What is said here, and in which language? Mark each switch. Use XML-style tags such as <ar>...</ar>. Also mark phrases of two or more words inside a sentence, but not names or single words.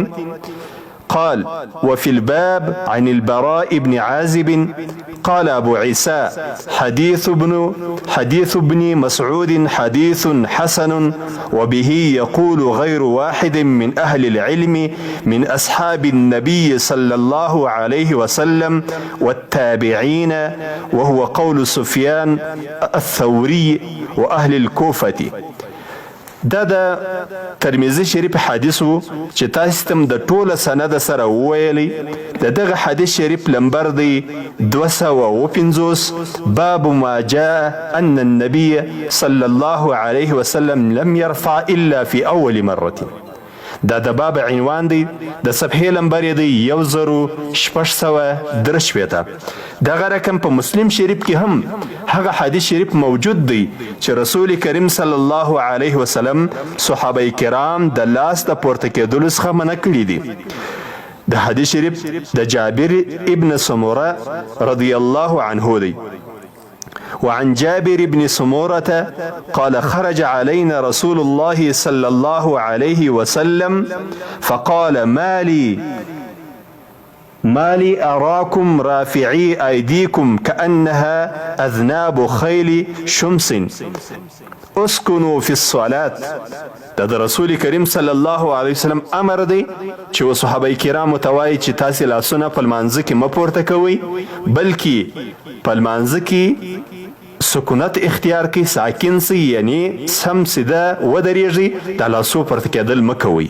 <ar>قال: وفي الباب عن البراء بن عازب قال أبو عيسى: حديث ابن مسعود حديث حسن، وبه يقول غير واحد من أهل العلم من أصحاب النبي صلى الله عليه وسلم والتابعين، وهو قول سفيان الثوري وأهل الكوفة.</ar> <ps>دا د ترمذي شریف حدیثو چې تاسو تم د ټوله سند سره وویلی. د دغه حدیث شریف لمبر دی 250.</ps> <ar>باب ما جاء ان النبي صلى الله عليه وسلم لم يرفع الا في اول مره.</ar> <ps>دا د باب عنوان دی، د صفحې لمبر دی 1663. دغه رقم په مسلم شریف کې هم هغه حدیث شریف موجود دی چې رسول کریم</ps> <ar>صلی الله علیه وسلم</ar> <ps>صحابه کرام د لاس د پورته کېدلو څخه منع کړي دي. د حدیث شریف د جابر ابن سموره</ps> <ar>رضی الله عنه</ar> <ps>دی.</ps> <ar>وعن جابر بن سمورة قال: خرج علينا رسول الله صلى الله عليه وسلم فقال: ما لي أراكم رافعي أيديكم كأنها أذناب خيل شمس اسكنوا في الصلاة.</ar> <ps>د رسول کریم</ps> <ar>صلی الله علیه وسلم</ar> <ps>امر دی چې صحابه کرامو ته وایي چې تاسې لاسونه په لمانځه کې مه پورته کوئ، بلکې په لمانځه کې سکونت اختیار کی، ساکن سی یعنی سم سیده ودرېږي، د لاسو پورته کېدل مه کوئ.</ps>